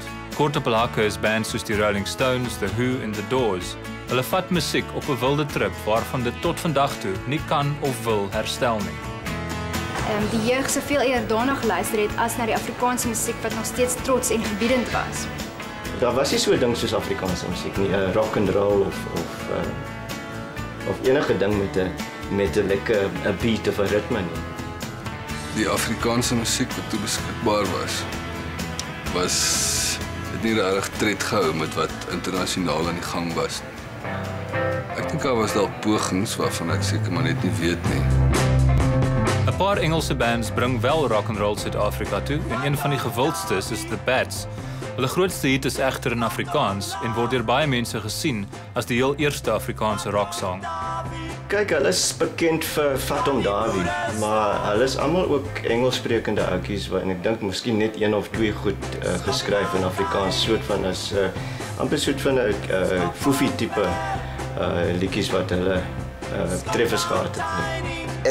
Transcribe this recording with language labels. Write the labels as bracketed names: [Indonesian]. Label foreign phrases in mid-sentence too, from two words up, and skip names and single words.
[Afrikaans] Kort op hul hakke is bands soos die Rolling Stones, The Who en The Doors. Hulle vat musiek op 'n wilde trip waarvan dit tot vandag toe nie kan of wil herstel nie. Die jeug soveel eerder daarna geluister het as na die Afrikaanse musiek wat nog steeds trots en gebiedend was. Daar was nie so 'n ding soos Afrikaanse musiek nie, [English] rock and roll [Afrikaans] of enige ding met 'n lekker beat of 'n ritme nie. Die Afrikaanse musiek wat toe beskikbaar was het nie regtig tred gehou met wat internasionaal aan die gang was. Ek dink daar was dalk pogings waarvan ek seker maar net nie weet nie. 'n Paar Engelse bands bring wel [English] rock and roll [Afrikaans] Suid-Afrika toe en een van die gewildstes is The Bats. Hulle grootste hit is egter in Afrikaans en word deur baie mense gesien as die heel eerste Afrikaanse rocksong. Kyk, hulle is bekend vir Fatom Dawie, maar hulle is almal ook Engelssprekende ouetjies en ek dink miskien net een of twee goed geskryf in Afrikaans, soort van as amper soort van 'n foefie tipe liedjies wat hulle treffers gehad het.